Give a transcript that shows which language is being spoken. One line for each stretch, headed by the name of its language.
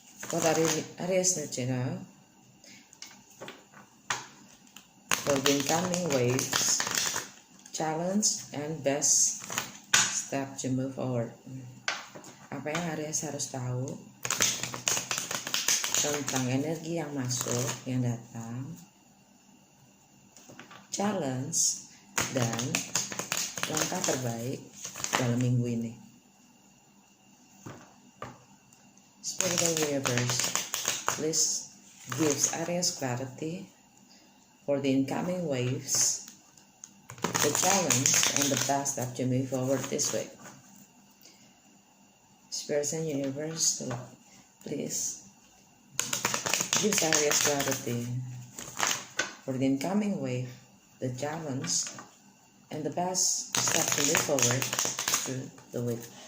English: what Aries need to know for the incoming waves, challenge, and best step to move forward.
Indonesian: Apa yang Aries harus tahu tentang energi yang masuk, yang datang, challenge, dan langkah terbaik dalam minggu ini.
English: Spiritual universe, please gives Aries clarity for the incoming waves, the challenge, and the best step to move forward this week. Spirit and universe, please gives Aries clarity for the incoming wave, the challenge, and the best step to move forward through the week.